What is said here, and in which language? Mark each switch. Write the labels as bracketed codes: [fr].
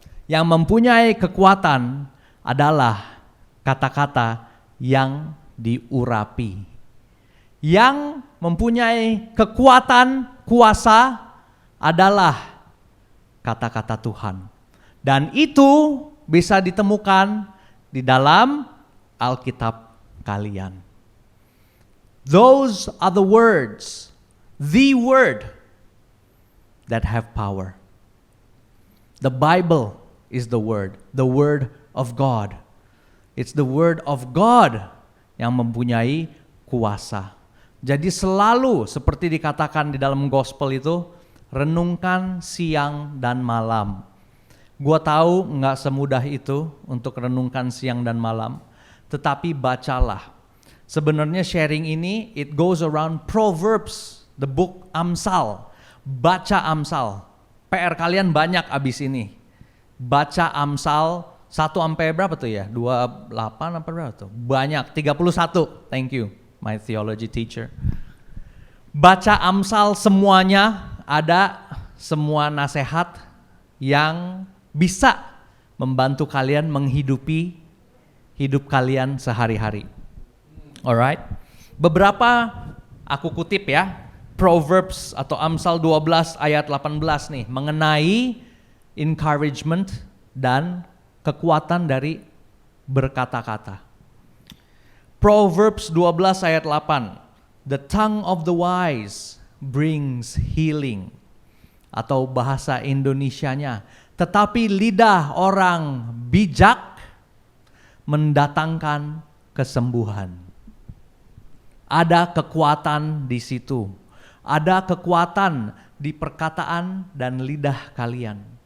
[id] Yang mempunyai kekuatan adalah kata-kata yang diurapi. Yang mempunyai kekuatan, kuasa adalah kata-kata Tuhan. Dan itu bisa ditemukan di dalam Alkitab kalian. [en] Those are the words, the word that have power. The Bible is the word of God. It's the word of God [id] yang mempunyai kuasa. Jadi selalu seperti dikatakan di dalam gospel itu, renungkan siang dan malam. Gua tahu nggak semudah itu untuk renungkan siang dan malam, tetapi bacalah. Sebenarnya sharing ini [en] it goes around Proverbs, the book [id] Amsal. Baca Amsal. PR kalian banyak abis ini. Baca Amsal 1 sampai berapa tuh ya? 28 apa berapa tuh? Banyak, 31. [en] Thank you, my theology teacher. [id] Baca Amsal semuanya, ada semua nasihat yang bisa membantu kalian menghidupi hidup kalian sehari-hari. Alright? Beberapa aku kutip ya, Proverbs atau Amsal 12 ayat 18 nih, mengenai encouragement dan kekuatan dari berkata-kata. [en] Proverbs 12 ayat 8, the tongue of the wise brings healing. [id] Atau bahasa Indonesianya, tetapi lidah orang bijak mendatangkan kesembuhan. Ada kekuatan di situ. Ada kekuatan di perkataan dan lidah kalian.